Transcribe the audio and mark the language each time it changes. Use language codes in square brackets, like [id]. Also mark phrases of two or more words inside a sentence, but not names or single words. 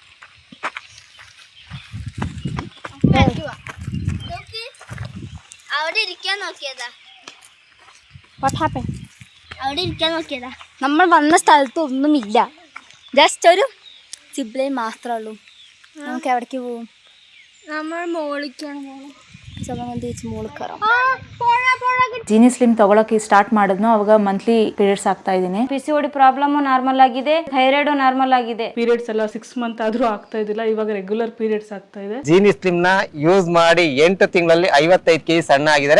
[ml] അവിടെ ഇരിക്കാൻ നോക്കിയതാ. നമ്മൾ വന്ന സ്ഥലത്ത് ഒന്നുമില്ല, ജസ്റ്റ് ഒരു സിബ്ലൈൻ മാത്രമേ ഉള്ളൂ. നമുക്ക് എവിടേക്ക് പോവും? നമ്മൾ മോളിക്കാണ് പോകുന്നത്. മോളിൽ കയറാം. [kn] ಜೀನಿ ಸ್ಲಿಮ್ ತಗೊಳಕ್ಕೆ ಸ್ಟಾರ್ಟ್ ಮಾಡಿದ್ನು ಅವಾಗ [en] monthly periods [kn] ಆಗ್ತಾ ಇದ್ದೀನಿ. [en] PCOD problem [kn] ನಾರ್ಮಲ್ ಆಗಿದೆ, ಥೈರಾಯ್ಡ್ ನಾರ್ಮಲ್ ಆಗಿದೆ. ಪೀರಿಯಡ್ಸ್ ಎಲ್ಲ 6 ಮಂತ್ ಆದ್ರೂ ಆಗ್ತಾ ಇದ್ದಿಲ್ಲ, ಇವಾಗ [en] regular periods [kn] ಆಗ್ತಾ ಇದೆ. ಜೀನಿ ಸ್ಲಿಮ್ ನ ಯೂಸ್ ಮಾಡಿ 8 ತಿಂಗಳಲ್ಲಿ 55 kg ಸಣ್ಣ ಆಗಿದ್ದಾರೆ.